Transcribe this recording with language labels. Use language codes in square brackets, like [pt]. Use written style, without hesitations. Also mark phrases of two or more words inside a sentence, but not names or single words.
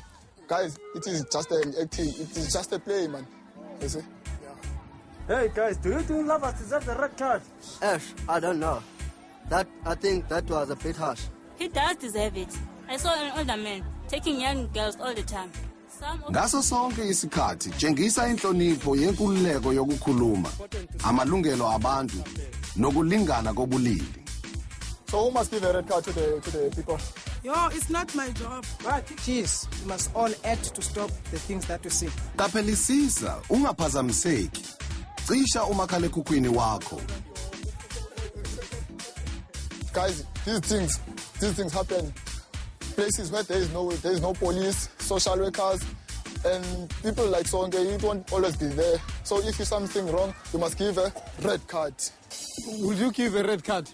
[en] Guys, it is just an acting. It is just a play, man. You see? Hey, guys, do you think lovers deserve the red card? Ash, I don't know. I think that was a bit harsh. He does deserve it. I saw an older man taking young girls all the time. [zu] Ngaso sonke isikhathi tshengisa inhlonipho yenkululeko yokukhuluma, amalungelo abantu nokulingana kobulili. [en] So who must give a red card to the people? Yo, it's not my job. But it is. We must all act to stop the things that we see. [zu] Qaphelisisa ungaphazamiseki. Cisha umakhalekhukhwini wakho. [en] Guys, these things happen. Places where there is no police, social workers, and people like Sonke, you won't always be there. So if you something wrong, you must give a red card. Will you give a red card?